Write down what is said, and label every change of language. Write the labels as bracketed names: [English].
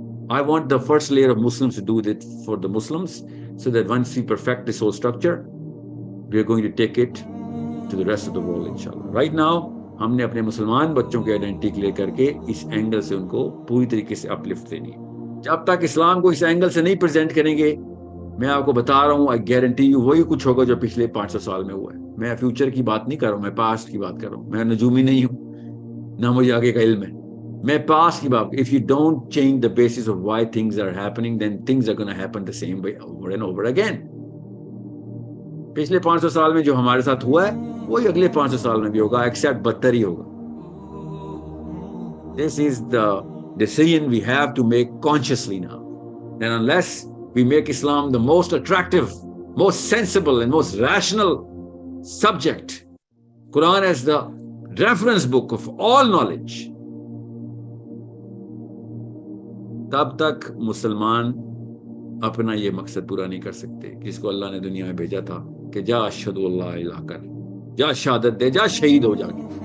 [English] I want the first layer of Muslims to do that for the Muslims, so that once we perfect this whole structure, we are going to take it to the rest of the world, inshallah. Right now, [Urdu] ہم نے اپنے مسلمان بچوں کی identity clear کر کے اس angle سے ان کو پوری طریقے سے اپلفٹ دینی ہے. جب تک اسلام کو اس اینگل سے نہیں پریزنٹ کریں گے, میں آپ کو بتا رہا ہوں, [English] I guarantee you, [Urdu] وہی کچھ ہوگا جو پچھلے 500 سال میں ہوا ہے. میں فیوچر کی بات نہیں کر رہا ہوں, میں پاسٹ کی بات کر رہا ہوں. میں نجومی نہیں ہوں, نہ مجھے آگے کا علم ہے. میں پاسٹ کی بات. [English] If you don't change the basis of why things are happening, then things are going to happen the same way over and over again. [Urdu] پچھلے 500 سال میں جو ہمارے ساتھ ہوا ہے وہی اگلے 500 سال میں بھی ہوگا, ایکسیپٹ بدتر ہی ہوگا. [English] This is the decision we have to make consciously now. And unless we make Islam the most attractive, most sensible and most rational subject, Quran as the reference book of all knowledge, [Urdu] تب تک مسلمان اپنا یہ مقصد پورا نہیں کر سکتے جس کو اللہ نے دنیا میں بھیجا تھا کہ جا اشہد اللہ الہ کر, جا شہادت دے, جا شہید ہو جا کے.